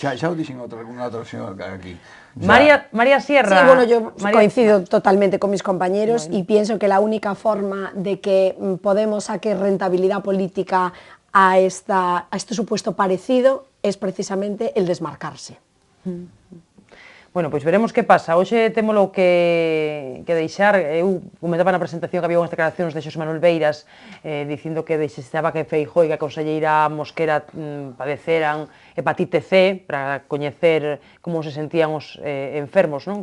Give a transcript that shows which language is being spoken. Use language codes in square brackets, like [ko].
[gl] Xa o dixen algunha outra opción aquí. María Sierra. [es] Sí, bueno, yo coincido totalmente con mis compañeros y pienso que la única forma de que Podemos saque rentabilidad política a este supuesto parecido es precisamente el desmarcarse. [gl] Bueno, pois veremos que pasa. Hoxe témolo que deixar. Eu comentaba na presentación que había unhas declaracións de Xosé Manuel Beiras dicindo que desexaba que Feijóo e que a conselleira Mosquera padeceran hepatite C para coñecer como se sentían os enfermos, non?